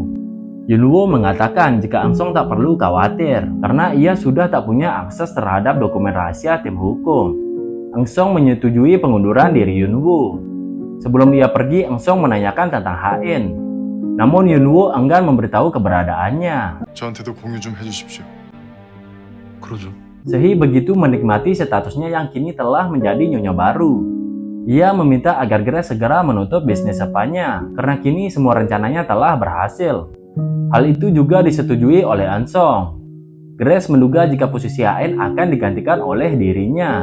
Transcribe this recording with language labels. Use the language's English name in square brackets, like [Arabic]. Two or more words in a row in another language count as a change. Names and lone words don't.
[Indonesian] Yunwoo mengatakan jika Engsong tak perlu khawatir karena ia sudah tak punya akses terhadap dokumen rahasia tim hukum. Engsong menyetujui pengunduran diri Yunwoo. Sebelum ia pergi, Engsong menanyakan tentang HN. Namun Yunwoo enggan memberitahu keberadaannya. [Korean] 저한테도 공유 좀 해주십시오. 그러죠. [Indonesian] Sehi begitu menikmati statusnya yang kini telah menjadi nyonya baru. Ia meminta agar Grace segera menutup bisnis sepanya karena kini semua rencananya telah berhasil. Hal itu juga disetujui oleh Engsong. Grace menduga jika posisi HN akan digantikan oleh dirinya.